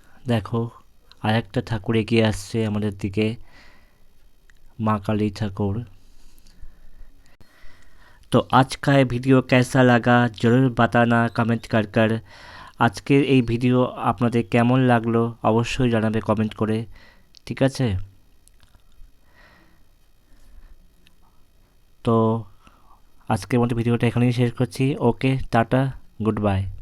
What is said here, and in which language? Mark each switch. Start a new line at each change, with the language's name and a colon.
Hindi: देखो
Bangla: আরেকটা ঠাকুর এগিয়ে আসছে আমাদের দিকে, মা কালী ঠাকুর।
Hindi: तो आज का ये वीडियो कैसा लगा ज़रूर बताना कमेंट कर।
Bangla: আজকের এই ভিডিও আপনাদের কেমন লাগলো অবশ্যই জানাবে কমেন্ট করে, ঠিক আছে। তো আজকের মতো ভিডিওটা এখানেই শেষ করছি। ওকে, টাটা, গুড বাই।